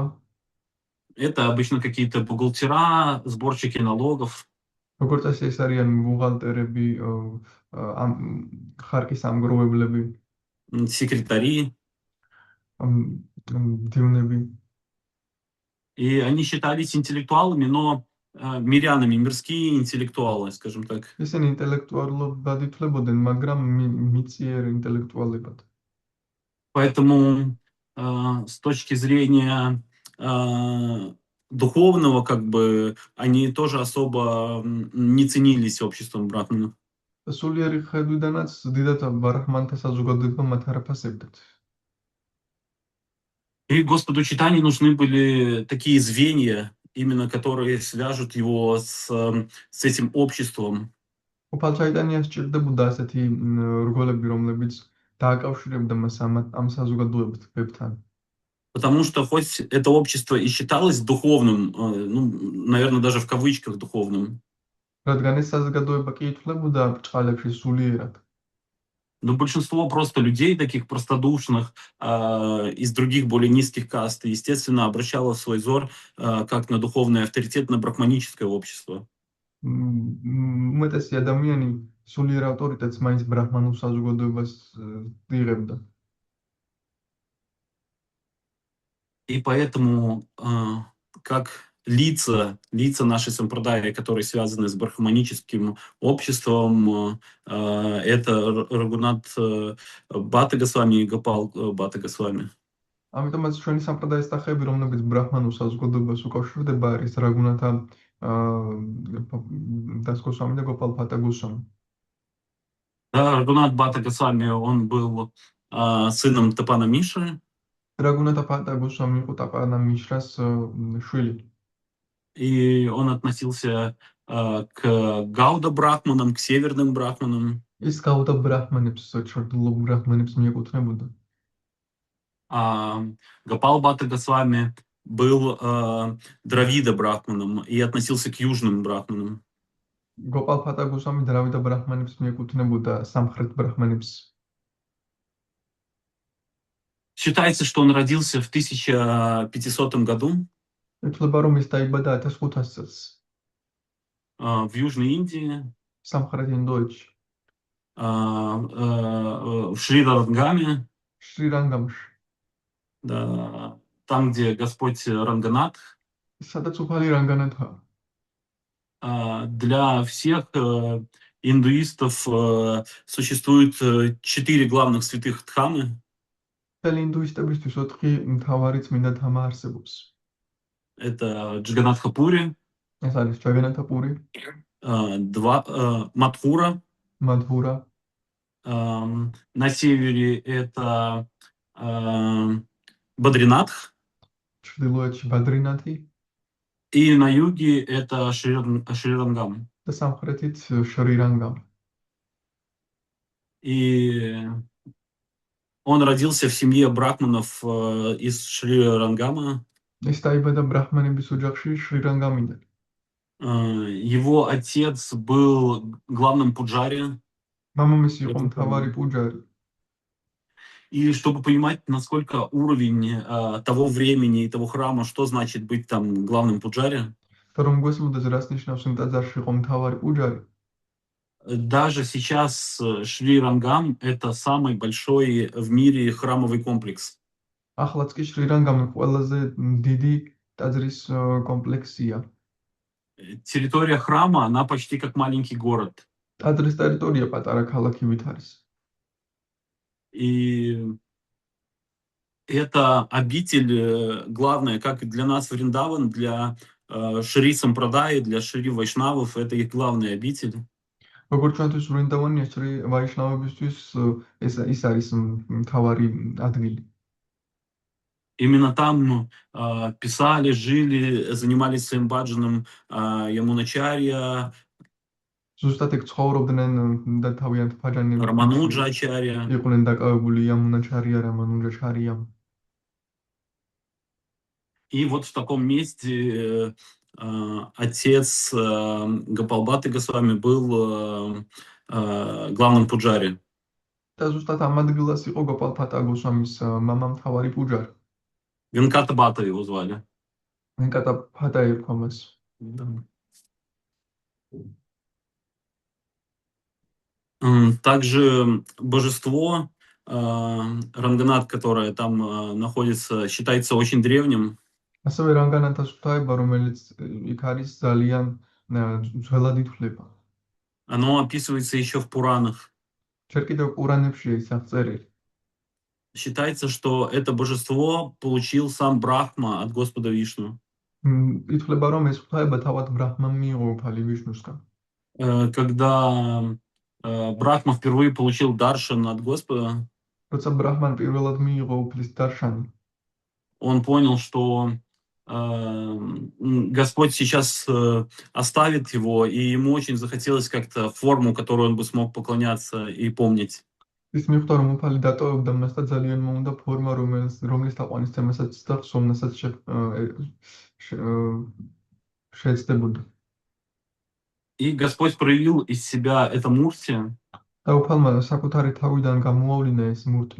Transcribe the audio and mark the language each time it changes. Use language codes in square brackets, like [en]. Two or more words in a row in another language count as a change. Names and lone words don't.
[ru] Это обычно какие-то бухгалтера, сборщики налогов, [ka] როგორც წესი ეს არიან ბუღალტერები, ამ ხარკის ამგროვებლები, [ru] секретари. [ka] დივნები. [ru] И они считались интеллектуалами, но мирянами, мирские интеллектуалы, скажем так. [ka] ისინი ინტელექტუალურად ითვლებოდნენ, მაგრამ მიწიერ ინტელექტუალებად. [ru] Поэтому с точки зрения духовного, как бы, они тоже особо не ценились обществом брахманов. [ka] სულიერი ხედვიდანაც დიდად ბრაჰმანთა საზოგადოება მათ არ აფასებდათ. [ru] И Господу Чайтанье нужны были такие звенья, именно которые свяжут его с этим обществом. [ka] უფალ ჩაიტანიას სჭირდებოდა ასეთი რგოლები, რომლებიც დააკავშირებდა მას ამ საზოგადოებებთან. [ru] Потому что хоть это общество и считалось духовным, ну, наверное, даже в кавычках духовным, [ka] რადგან ეს საზოგადოება კი ითვლებოდა ბრჭყალებში სულიერად. [ru] но большинство просто людей, таких простодушных, из других более низких каст, естественно, обращало свой взор как на духовный авторитет, на брахманическое общество. [ka] უმეტესი ადამიანი სულიერ ავტორიტეტს მაინც ბრაჰმანულ საზოგადოებას იღებდა. [ru] И поэтому, как лица нашей сампрадаи, которые связаны с брахманическим обществом, это Рагунат Бхатта Госвами и Гопал Бхатта Госвами. [ka] ამიტომაც ჩვენი სამპრადაის სახეები, რომლებიც ბრაჰმანულ საზოგადოებას უკავშირდება, არის რაგუნათა Дас Госвами და Гопал Бхатта Госвами. [ru] Да, Рагунат Бхатта Госвами, он был сыном Тапана Мишры. [ka] Рагуната Бхатта Госвами იყო ტაპანა მიშრას შვილი. [ru] И он относился к Гауда брахманам, к северным брахманам. [ka] ის გაუდა ბრაჰმანებს, ჩრდილო ბრაჰმანებს მიეკუთვნებოდა. [ru] Гопал Бхатта Госвами был Дравида брахманом и относился к южным брахманам. [ka] Гопал Бхатта Госвами дравида ბრაჰმანებს მიეკუთვნებოდა სამხრეთ ბრაჰმანებს. [ru] Считается, что он родился в 1500 году. [ka] ითვლება, რომ ის დაიბადა 1500 წელს. [ru] В Южной Индии. [ka] სამხრეთ ინდოეთში. [ru] В Шри-Рангаме. [ka] Шри-Рангамში. [ru] Да, там, где Господь Ранганат. [ka] სადაც უფალი რანგანათაა. [ru] Для всех индуистов существует 4 главных святых Дхамы. [ka] მთელი ინდუისტებისთვის 4 მთავარი წმინდა თამა არსებობს. [ru] Это Джаганатха Пури. [ka] ეს არის ჯაგანათა პური. [ru] Мадхура. [ka] Мадхура. [ru] На севере это Бадринатх. [ka] ჩრდილოეთში ბადრინათი. [ru] И на юге это Шри-Рангам. [ka] და სამხრეთით შრი-რანგამ. [ru] И он родился в семье брахманов из Шри-Рангама. [ka] ის დაიბადა ბრაჰმანების ოჯახში შრი-რანგამიდან. [ru] Его отец был главным пуджари. [ka] მამამისი იყო მთავარი პუჯარი. [ru] И чтобы понимать, насколько уровень того времени и того храма, что значит быть там главным пуджари. [ka] Რომ გვესმოდეს რას ნიშნავს იმ ტაძარში იყო მთავარი პუჯარი. [ru] Даже сейчас Шри-Рангам это самый большой в мире храмовый комплекс. [ka] Ახლაც კი შრი-რანგამი ყველაზე დიდი ტაძრის კომპლექსია. [ru] Территория храма, она почти как маленький город. [ka] ტაძრის ტერიტორია პატარა ქალაქივით არის. [ru] И это обитель главная, как для нас Вриндаван, для Шри Сампрадаи, для Шри Вайшнавов, это их главная обитель. [ka] როგორც ჩვენთვის ვრინდავანია ვაიშნავებისთვის ის არის მთავარი ადგილი. [ru] Именно там писали, жили, занимались своим баджаном Ямуначарья, [ka] ზუსტად ეგ ცხოვრობდნენ და თავიანთ ფაჯანებში [ru] Рамануджа Ачарья. [ka] იყვნენ დაკავებული იამუნაჩარია, რამანუჯაჩარია. [ru] И вот в таком месте отец Гапалбаты Госвами был главным пуджари. [ka] და ზუსტად ამ ადგილას იყო გოპალფატა გოსვამის მამა მთავარი პუჯარი. [ru] Венката Бата его звали. [ka] ვენკატა ფატა ერქვა მას. [ru] Да. Также божество Ранганат, которое там находится, считается очень древним. [ka] ასევე რანგანათას ღვთაება, რომელიც იქ არის ძალიან ძველად ითვლება. [ru] Оно описывается еще в Пуранах. [ka] ჯერ კიდევ ყურანებშია ის აღწერილი. [ru] Считается, что это божество получил сам Брахма от Господа Вишну. [ka] ითვლება, რომ ეს ღვთაება თავად ბრაჰმამ მიიღო უფალი ვიშნუსგან. [ru] Когда Брахма впервые получил даршан от Господа, [ka] როცა ბრაჰმან პირველად მიიღო უფლის დარშანი, [ru] он понял, что Господь сейчас оставит его, и ему очень захотелось как-то форму, которую он бы смог поклоняться и помнить. [ka] ის მიხვდა, რომ უფალი დატოვებდა მას და ძალიან მოუნდა ფორმა, რომლის თაყვანისცემასაც და ხსოვნასაც შეეცდებოდა. [ru] И Господь проявил из себя это мурти. [ka] და უფალმა საკუთარი თავიდან გამოავლინა ეს მურტი.